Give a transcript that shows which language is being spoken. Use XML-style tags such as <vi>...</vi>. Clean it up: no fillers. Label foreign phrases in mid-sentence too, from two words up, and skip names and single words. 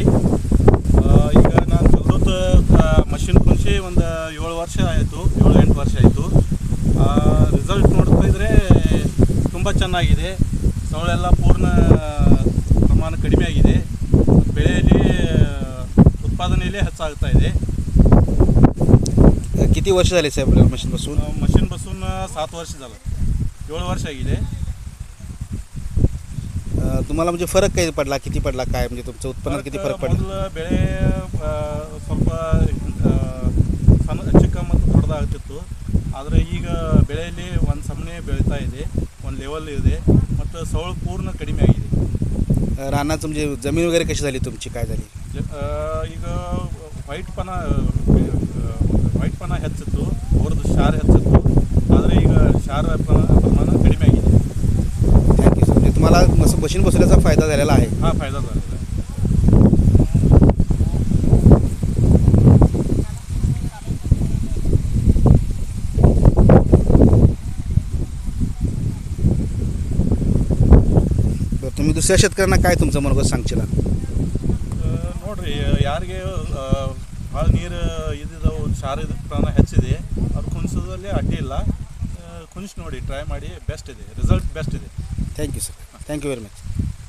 <kn>ಈಗ ನಾನು ತೆಗೆದು ಮಷಿನ್ ಕುಣಿಸಿ ಒಂದು 7 ವರ್ಷ ಆಯಿತು, 7-8 ವರ್ಷ ಆಯಿತು. ರಿಸಲ್ಟ್ ನೋಡ್ತಾ ಇದ್ದರೆ ತುಂಬ ಚೆನ್ನಾಗಿದೆ. ಸೌಳೆಲ್ಲ ಪೂರ್ಣ ಪ್ರಮಾಣ ಕಡಿಮೆ ಆಗಿದೆ. ಬೆಳೆಯಲ್ಲಿ उत्पादनेली ಹೆಚ್ಚಾಗ್ತಾ ಇದೆ.</kn> <mr>किती वर्ष झाले साहेब मशीन बसून? मशीन बसून 7 वर्ष झालं, 7 वर्ष आಗಿದೆ. तुम्हाला म्हणजे फरक काही पडला, किती पडला, काय म्हणजे तुमचं उत्पन्न किती फरक पडला?</mr> <kn>ಮೊದಲು ಬೆಳೆ ಸ್ವಲ್ಪ ಸಣ್ಣ ಚಿಕ್ಕ ಮತ್ತು ದೊಡ್ಡದಾಗ್ತಿತ್ತು. ಆದರೆ ಈಗ ಬೆಳೆಯಲ್ಲಿ ಒಂದು ಸಮನೆ ಬೆಳೀತಾ ಇದೆ, ಒಂದು ಲೆವೆಲ್ ಇದೆ ಮತ್ತು ಸೌಳು ಪೂರ್ಣ ಕಡಿಮೆ ಆಗಿದೆ.</kn> <mr>रानाचं म्हणजे जमीन वगैरे कशी झाली तुमची, काय झाली?</mr> <kn>ಈಗ ವೈಟ್ಪನ ಹೆಚ್ಚಿತ್ತು, ಅವ್ರದ್ದು ಶಾರ್ ಹೆಚ್ಚಿತ್ತು. ಆದರೆ ಈಗ ಶಾರ್ ಪ್ರಮಾಣ ಕಡಿಮೆ ಆಗಿದೆ.</kn> <en>thank you sir.</en> <mr>म्हणजे तुम्हाला मशीन बसवल्याचा फायदा झालेला आहे? हा फायदा झालेला आहे. बरं, तुम्ही दुसऱ्या शेतकऱ्यांना काय तुमचं मनोगत सांगशील?</mr> <kn>ನೋಡಿರಿ, ಯಾರಿಗೆ ಭಾಳ ನೀರು ಇದ್ದಿದ್ದವು, ಶಾರ ಪ್ರಮಾಣ ಹೆಚ್ಚಿದೆ, ಅವ್ರು ಕುಣಿಸೋದ್ರಲ್ಲಿ ಅಡ್ಡಿ ಇಲ್ಲ. ಕುಣಿಸಿ ನೋಡಿ, ಟ್ರೈ ಮಾಡಿ, ಬೆಸ್ಟ್ ಇದೆ, ರಿಸಲ್ಟ್ ಬೆಸ್ಟ್ ಇದೆ.</kn> <en>thank you sir. thank you very much.</en>